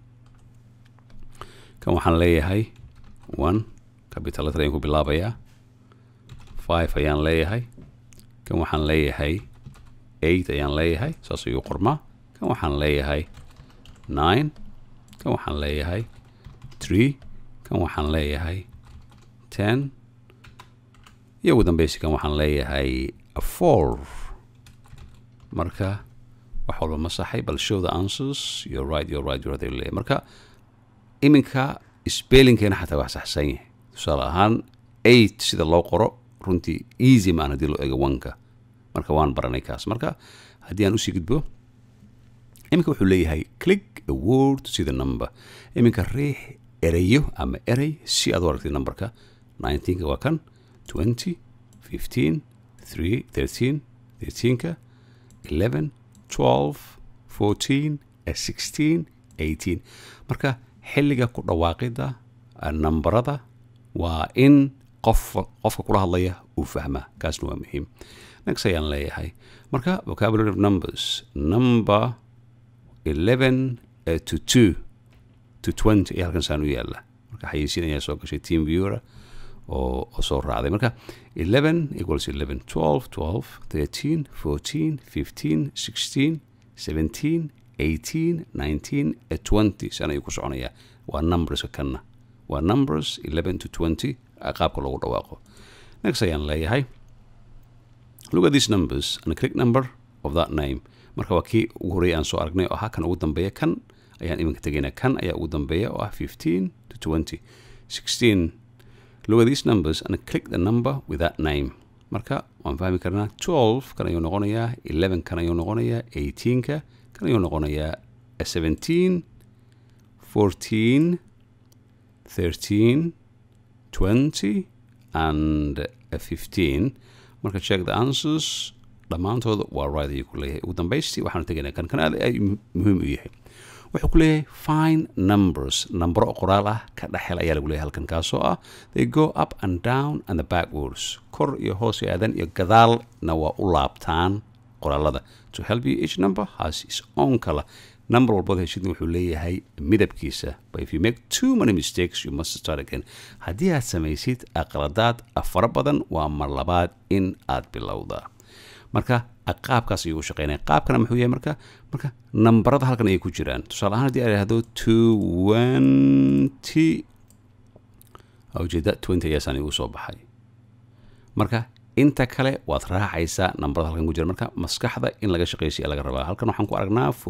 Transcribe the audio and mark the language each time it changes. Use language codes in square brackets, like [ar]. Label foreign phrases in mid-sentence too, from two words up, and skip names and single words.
[so] kan waxaan leeyahay 1 [en] capital letter [so] ayaan ku bilaabayaa 5 ayaan leeyahay kan waxaan leeyahay 8 ayaan leeyahay saas ayuu qormaa kan waxaan leeyahay 9 kan waxaan leeyahay 3 kan waxaan leeyahay 10 iyo ugu dambaysi kan waxaan leeyahay 4 marka wax walba ma saxay bal [en] show the answers you're right [so] marka iminka spellingkeena xataa wax saxsan yahay tusaale ahaan 8 sida loo qoro runtii easy maan haddii loo eego 1ka marka waan baranay kaas marka haddii aan usii gudbo iminka wuxuu leeyahay [en] click a word to see the number [so] iminka riix erayo ama erey si aad u aragtid numberka 19ka waa kan 20 15 3 13 13ka 11 12 14 16 18 marka xilliga ku dhawaaqida numberada waa in qofka kula hadlaya uu fahmaa kaasna waa muhiim next ayaan leeyahay marka [en] vocabulary of numbers number [so] 11 to 2 to 20 ayaa halkan saan u yaala marka xayeysiin ayaa soo gashay team viewer oo soo raacday marka 11 equals 11 12 12 13 14 15 16 17 18 19 20 saan ayuu ku soconayaa waa numberska kanna waa numbers 11 to 20 qaabka loogu dhawaaqo next ayaan leeyahay [en] look at these numbers and click number of that name [so] marka waa kii ugu horeeyay aan soo aragnay oo ahaa kan ugu dambeeya kan ayaan iminka tegaynaa kan ayaa ugu dambeeya oo ah 15 to 20 16 [en] look at these numbers and click the number with that name [so] marka waan fahmi karnaa 12 kan ayuu noqonayaa 11 kan ayuu noqonayaa 18ka kan ayuu noqonayaa 17 14 13 20 and 15 marka [en] check the answers [so] dhammaantooda waa right ayuu ku leeyahay ugu dambaystii waxaanu tegaynaa kan aad ay muhiim u yahay wuxuu ku leeyahay fine numbers nambaro qoraal ah ka dhexel ayaa lagu leeyahay halkan kaasoo ah [en] they go up and down and the backwards [so] kor iyo hoos iyo aadan iyo gadaalna waa u laabtaan qoraalada [en] to help you each number has its own color [so] number walbood heshidna wuxuu leeyahay midabkiisa [en] but if you make too many mistakes you must start again [so] haddii aad samaysid aqladaad fara badan waa mar labaad in aad bilowdaa marka qaabkaas ayuu u shaqeynaya qaabkana muxuu yahay marka nambarada halkan ayay ku jiraan tusaale ahaan haddii aan idhaahdo 20 ujeeda 20 ayaasaan igu soo baxay marka inta kale waad raacaysaa nambarada halkan ku jira marka maskaxda in laga shaqeysiya laga rabaa halkan waxaan ku aragnaa